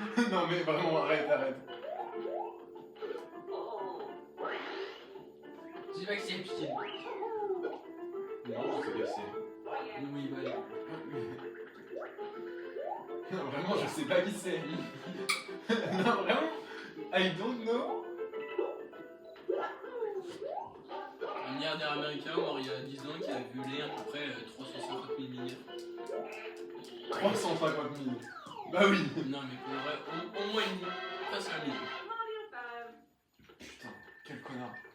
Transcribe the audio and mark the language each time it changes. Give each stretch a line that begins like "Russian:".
French: Non mais vraiment, arrête, arrête. Tu sais pas qui c'est Epstein? Non, je sais pas qui c'est. Oui, bah. Non, vraiment, je sais pas qui c'est. Non, vraiment,
English: I don't know.
French: Un milliardaire américain mort il y a 10 ans qui a violé à peu près 350 000 mineurs. 350 000. Bah oui. Non, mais pour vrai, au moins une. Presque un million. Putain, quel connard.